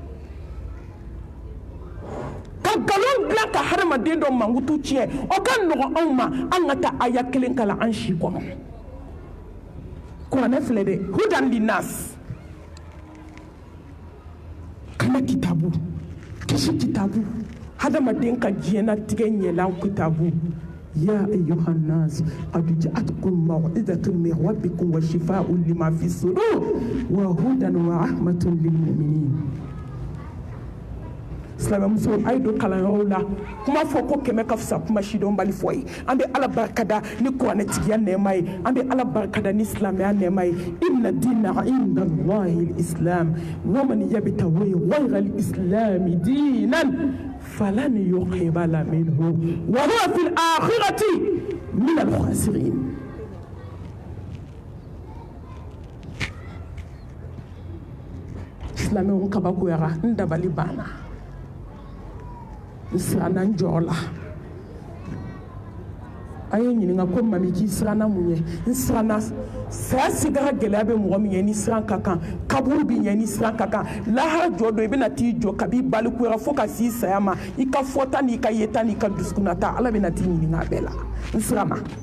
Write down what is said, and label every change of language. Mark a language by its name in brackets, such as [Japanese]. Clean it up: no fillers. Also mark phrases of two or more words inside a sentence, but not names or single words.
[Bambara] ka nkalon dilan ka hadamaden dɔ mankutu tiɲɛ o ka nɔgɔ anw ma an ka taa aya 1 kalan an si kɔnɔ kuranɛ filɛ dɛ [Arabic] هدى للناس [Bambara] kana kitabu kisi kitabu hadamaden ka diɲɛnatigɛ ɲɛlan kitabu [Arabic] يا أيها الناس قد جاءتكم موعظة من ربكم وشفاء لما في الصدور وهدى ورحمة للمؤمنين [Bambara] silamɛmuso a ye don kalanyɔrɔw la kuma fɔ ko kɛmɛ ka fisa kuma sidɔn bali fɔ ye an bɛ ala barikada ni kuranɛtigiya nɛɛma ye an bɛ ala barikada ni silamɛya nɛɛma ye [Arabic] إن الدين عند الله الإسلام ومن يبتغ غير الإسلام دينا فلن يقبل منه وهو في الآخرة من الخاسرين [Bambara] silamɛw kabakoyara n dabali banna siranna jɔɔ la a ye ɲininka ko mami k'i siranna mun ye n siranna saya sigara gɛlɛya bɛ mɔgɔ min ye ni siran ka kan kaburu bi ɲɛ ni siran ka kan lahara jɔ don i bɛna t'i jɔ kabi balikuyara fo ka s'i saya ma i ka fɔta n'i ka yeta n'i ka dusukunnata ala bɛna t'i ɲininka a bɛɛ la n siranna